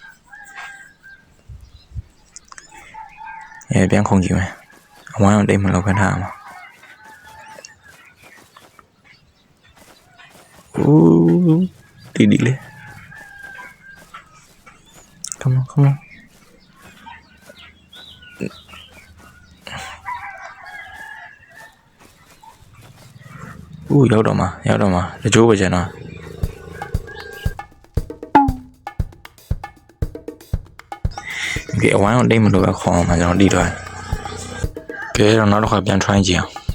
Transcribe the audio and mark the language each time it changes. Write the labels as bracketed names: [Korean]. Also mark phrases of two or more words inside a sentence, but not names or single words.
[Burmese] ။ပြန်ခုန်ကြည့်မယ်။အဝိုင်းအောင်တိတ်မလို့ပဲထားမှာ။အိုးဒီလေ [English] Come on come on [Burmese] ရောက်တော့မှာတကြိုးပဲကျန်တော့ဒီအဝိုင်းအောင်တိတ်မလို့ပဲခေါင်းအောင်မှာကျွန်တော်တီးသွားတယ်ကဲတော့နောက်တစ်ခါပြန် try ကြည့်